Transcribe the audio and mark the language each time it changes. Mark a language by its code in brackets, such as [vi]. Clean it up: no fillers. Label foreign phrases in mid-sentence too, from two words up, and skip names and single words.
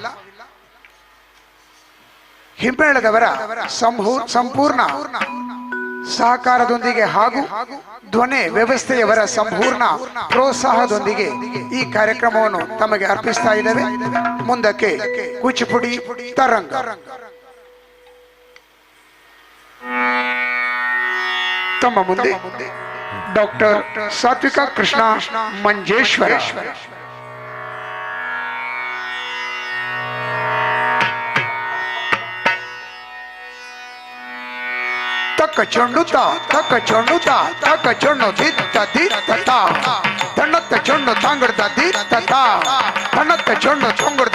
[kn] ಹಿಮ್ಮೇಳದವರ ಸಂಪೂರ್ಣ ಸಹಕಾರದೊಂದಿಗೆ ಹಾಗೂ ಧ್ವನಿ ವ್ಯವಸ್ಥೆಯವರ ಸಂಪೂರ್ಣ ಪ್ರೋತ್ಸಾಹದೊಂದಿಗೆ ಈ ಕಾರ್ಯಕ್ರಮವನ್ನು ತಮಗೆ ಅರ್ಪಿಸ್ತಾ ಇದ್ದೇವೆ. ಮುಂದಕ್ಕೆ ಕೂಚಿಪುಡಿ ತರಂಗ. ತಮ್ಮ ಮುಂದೆ ಡಾಕ್ಟರ್ ಸಾತ್ವಿಕಾ ಕೃಷ್ಣ ಮಂಜೇಶ್ವರ. ತಕ್ಕ ಚೊಂಡುತ್ತ ತಕ್ಕ ಚೊಂಡುತ್ತ ತಕ್ಕ ಚೊಣ್ಣು ದಿತ್ತ ದಿತ್ತ ತಣ್ಣತ್ತ ಚೊಣ್ಣು ತಾಂಗಡ್ದ ದಿತ್ತ ತಣ್ಣತ್ತ ಚೊಣ್ಣು ತೊಂಗಡ್ದ